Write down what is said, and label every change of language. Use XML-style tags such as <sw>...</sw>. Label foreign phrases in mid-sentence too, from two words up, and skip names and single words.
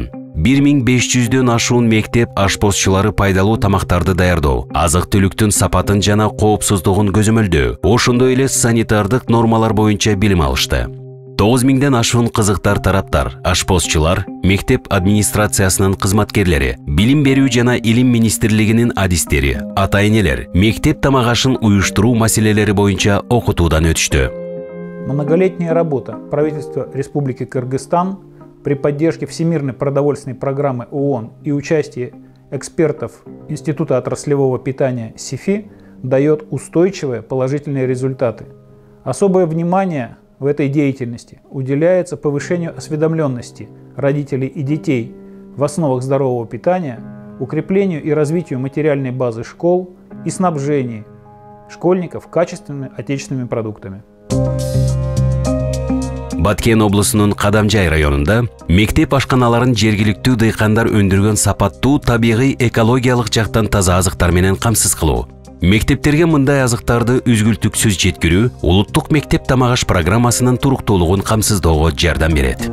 <ky>1500дөн ашуун мектеп ашпозчулары пайдалуу тамактарды даярдоо, азык-түлүктүн сапатын жана коопсуздугун көзөмөлдөө, ошондой эле санитардык нормалар боюнча билим алышты. 9000ден ашуун кызыктар тараптар, ашпозчулар, мектеп администрациясынын кызматкерлери, билим берүү жана илим министрлигинин адистери, ата-энелер мектеп тамагашын уюштуруу маселелери боюнча окутуудан өтүштү.</ky> <ru>Многолетняя работа правительства Республики Кыргызстан при поддержке Всемирной продовольственной программы ООН и участии экспертов Института отраслевого питания СИФИ дает устойчивые положительные результаты. Особое внимание в этой деятельности уделяется повышению осведомленности родителей и детей в основах здорового питания, укреплению и развитию материальной базы школ и снабжению школьников качественными отечественными продуктами.</ru> <ky>Баткен облусунун Кадамжай районунда мектеп ашканаларын жергиликтүү дыйкандар өндүргөн сапаттуу табигый экологиялык жактан таза азыктар менен камсыз кылуу. Мектептерге мындай азыктарды үзгүлтүксүз жеткирүү улуттук мектеп тамагаш программасынын туруктуулугун камсыздоого жардам берет.</ky>